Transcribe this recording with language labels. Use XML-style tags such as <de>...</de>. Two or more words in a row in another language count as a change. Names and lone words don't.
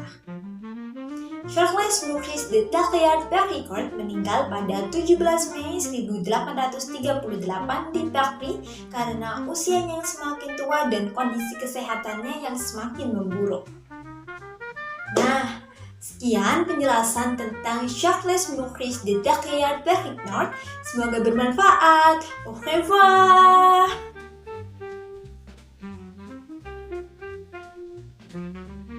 <id>Charles Maurice de Talleyrand-Péricourt meninggal pada 17 Mei 1838 di Paris karena usianya yang semakin tua dan kondisi kesehatannya yang semakin memburuk. Nah, sekian penjelasan tentang Charles Maurice de Talleyrand-Péricourt. Semoga bermanfaat.</id> <fr>Au revoir.</fr>